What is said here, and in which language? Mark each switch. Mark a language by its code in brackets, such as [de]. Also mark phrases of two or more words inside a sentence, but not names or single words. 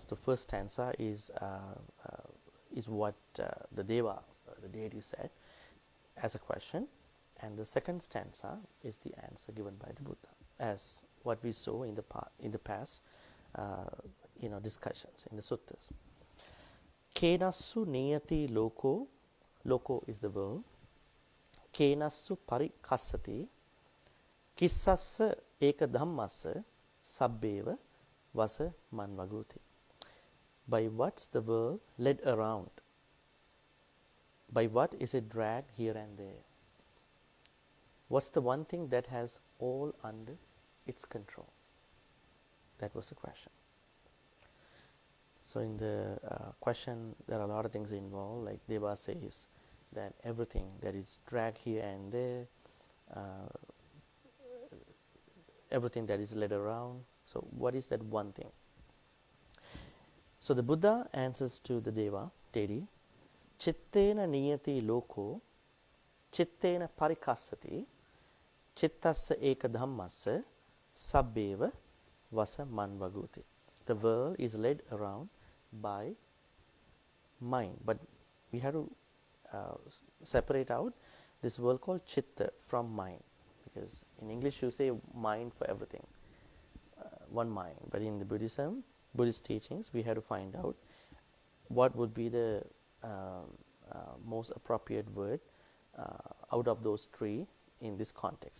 [en] The first stanza is what the Deva, the deity, said as a question, and the second stanza is the answer given by the Buddha, as what we saw in the past, discussions in the suttas. [pi] Kenassu niyati loko, [en] loko is the world. [pi] Kenassu parikassati, kissassa eka dhammassa, sabbeva vasa manvaguti. [en] By what's the world led around? By what is it dragged here and there? What's the one thing that has all under its control? That was the question. So in the question, there are a lot of things involved. Like Deva says that everything that is dragged here and there, everything that is led around. So what is that one thing? So the Buddha answers to the Deva, deity, [pi] Chittena niyati loko, Chittena parikassati, Chittassa eka dhammassa, sabbeva vasa manvaguti. [en] The world is led around by mind, but we have to separate out this world called Chitta from mind, because in English you say mind for everything, one mind, but in the Buddhist teachings we have to find out what would be the most appropriate word out of those three in this context.